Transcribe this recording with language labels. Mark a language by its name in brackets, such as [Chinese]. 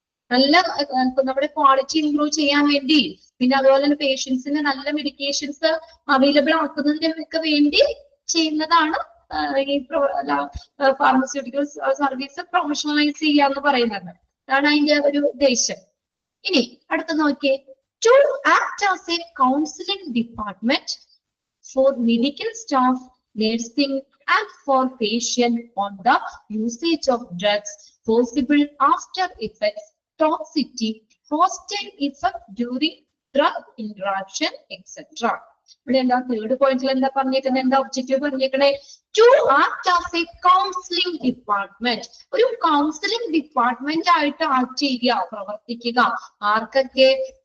[Malayalam] നല്ല നമ്മുടെ quality improve ചെയ്യാൻ വേണ്ടി, പിന്നെ അതുപോലെ തന്നെ പേഷ്യൻസിന് നല്ല മെഡിക്കേഷൻസ് അവൈലബിൾ ആക്കുന്നതിനൊക്കെ വേണ്ടി ചെയ്യുന്നതാണ് ഈ ഫാർമസ്യൂട്ടിക്കൽ സർവീസ് പ്രൊഫഷണലൈസ് ചെയ്യുക എന്ന് പറയുന്നത്. അതാണ് അതിന്റെ ഒരു ഉദ്ദേശം. ഇനി അടുത്ത നോക്കിയേ, [English] To act as a counselling department for medical staff, nursing and for patient on the usage of drugs, possible after effects, toxicity, hostile effect during drug interaction, etc. [Malayalam] ഇവിടെ എന്താ തേർഡ് പോയിന്റിൽ എന്താ പറഞ്ഞേക്കുന്നത്? എന്താ objective പറഞ്ഞേക്കണേ? [English] To act as a counselling department. [Malayalam] ഒരു counselling department ആയിട്ട് act ചെയ്യുക, പ്രവർത്തിക്കുക. ആർക്കൊക്കെ?